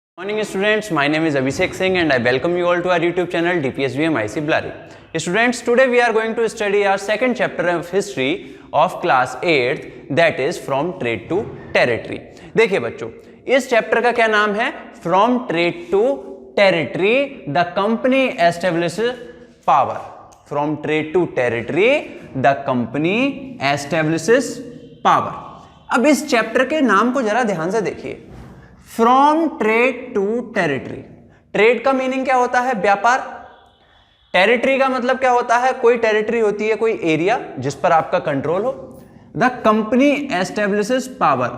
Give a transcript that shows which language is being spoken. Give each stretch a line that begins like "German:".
English: Morning students, my name is Abhishek Singh and I welcome you all to our YouTube channel DPSBM IC Blari. Students, today we are going to study our second chapter of history of class 8th, that is from trade to territory.
Hindi: देखिए बच्चों, इस chapter का क्या नाम है?
English: From trade to territory, the company establishes power. From trade to territory, the company establishes power.
Hindi: अब इस chapter के नाम को जरा ध्यान से देखिए.
English: From trade to territory.
Hindi: Trade का मीनिंग क्या होता है? व्यापार. टेरिटरी का मतलब क्या होता है? कोई टेरिटरी होती है, कोई एरिया जिस पर आपका कंट्रोल हो.
English: The company establishes power.